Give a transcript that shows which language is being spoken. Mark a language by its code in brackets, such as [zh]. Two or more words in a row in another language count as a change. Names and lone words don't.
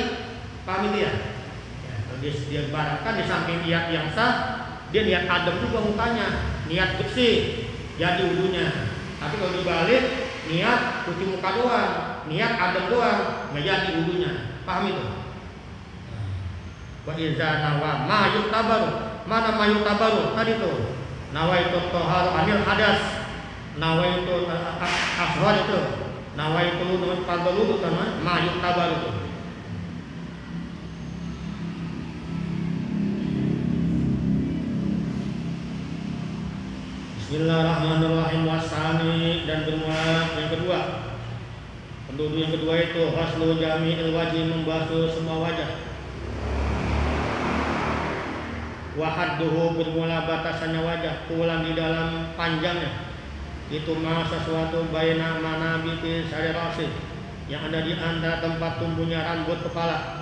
[id] Paham itu ya? Dia ibaratkan di samping niat yang sah, dia niat adem juga mukanya, niat bersih, jadi wudunya. Tapi kalau dibalik, niat cuci muka doang, niat adem doang, nggak jadi wudunya. Paham itu? [ar] وإذا نوى ما يعتبر. [id] Mana [ar] ما يعتبر? [id] Tadi tuh. [ar] نويت الطهارة عن الحدث. [id] Nawaitu ashar itu. Nawaitu nun fadlu itu kan [ar] ما يعتبر [id] itu. [ar] بسم الله الرحمن الرحيم. [id] Wasani dan bermula yang kedua. Penduduk yang kedua itu [ar] غسل جميع الوجه, [id] membasuh semua wajah. Wahadduhu bermula batasannya wajah, tulang di dalam panjangnya. Itu mah sesuatu [ar] بين منابت شعر الرأس, [id] yang ada di antara tempat tumbuhnya rambut kepala.